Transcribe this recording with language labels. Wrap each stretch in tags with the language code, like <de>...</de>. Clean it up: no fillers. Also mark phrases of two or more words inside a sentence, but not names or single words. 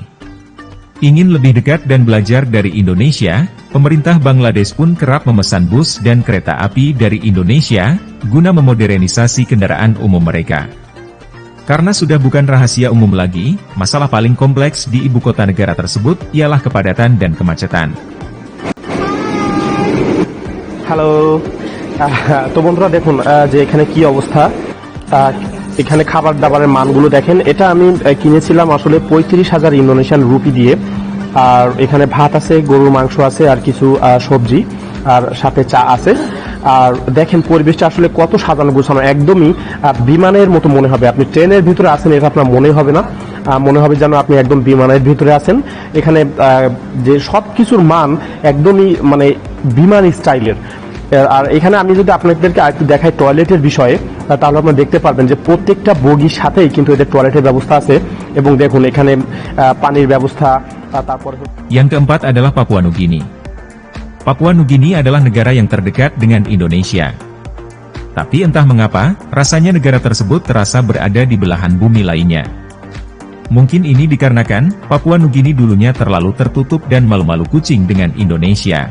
<id>Ingin lebih dekat dan belajar dari Indonesia, pemerintah Bangladesh pun kerap memesan bus dan kereta api dari Indonesia, guna memodernisasi kendaraan umum mereka. Karena sudah bukan rahasia umum lagi, masalah paling kompleks di ibu kota negara tersebut ialah kepadatan dan kemacetan. Halo.</id> <bn>তো বন্ধুরা দেখুন যে এখানে কি অবস্থা, এখানে খাবার দাবারের মানগুলো দেখেন। এটা আমি কিনেছিলাম আসলে 35,000 ইন্দোনেশিয়ান রুপি দিয়ে। আর এখানে ভাত আছে, গরুর মাংস আছে, আর কিছু সবজি, আর সাথে চা আছে। আর দেখেন পরিবেশটা আসলে কত সাজানো গোছানো, একদমই বিমানের মতো মনে হবে। আপনি ট্রেনের ভিতরে আছেন এটা আপনার মনে হবে না, মনে হবে যেন আপনি একদম বিমানের ভিতরে আছেন। এখানে যে সব কিছুর মান একদমই মানে বিমান স্টাইলের। আর এখানে আমি যদি আপনাদেরকে আরেকটু দেখাই টয়লেটের বিষয়ে, তাহলে আপনারা দেখতে পারবেন যে প্রত্যেকটা বগির সাথেই কিন্তু এদের টয়লেটের ব্যবস্থা আছে। এবং দেখুন এখানে পানির ব্যবস্থা। তারপরে</bn> <id>Yang keempat adalah Papua Nugini. Papua Nugini adalah negara yang terdekat dengan Indonesia. Tapi entah mengapa, rasanya negara tersebut terasa berada di belahan bumi lainnya. Mungkin ini dikarenakan, Papua Nugini dulunya terlalu tertutup dan malu-malu kucing dengan Indonesia.</id>